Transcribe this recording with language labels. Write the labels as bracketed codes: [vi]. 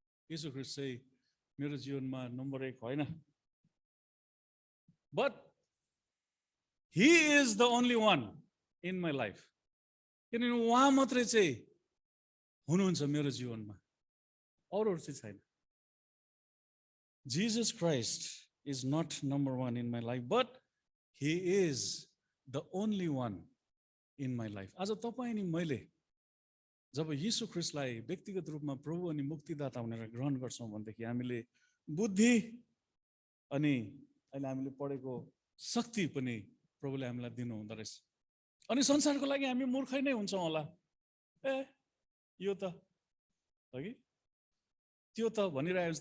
[ne] येशू ख्रीष्ट चाहिँ मेरो जीवनमा नम्बर 1 होइन, [en] But he is the only one in my life. [ne] किनभने उहाँ मात्रै चाहिँ हुनुहुन्छ मेरो जीवनमा, अरूहरू चाहिँ छैन। [en] Jesus Christ is not number 1 in my life, but he is the only one in my life. [ne] आज तपाईँ अनि मैले जब यीशु ख्रीष्टलाई व्यक्तिगत रूपमा प्रभु अनि मुक्तिदाता भनेर ग्रहण गर्छौँ भनेदेखि हामीले बुद्धि अनि अहिले हामीले पढेको शक्ति पनि प्रभुले हामीलाई दिनु हुँदो रहेछ। अनि संसारको लागि हामी मूर्खै नै हुन्छौँ होला। यो त हो कि त्यो त भनिरहेको हुन्छ।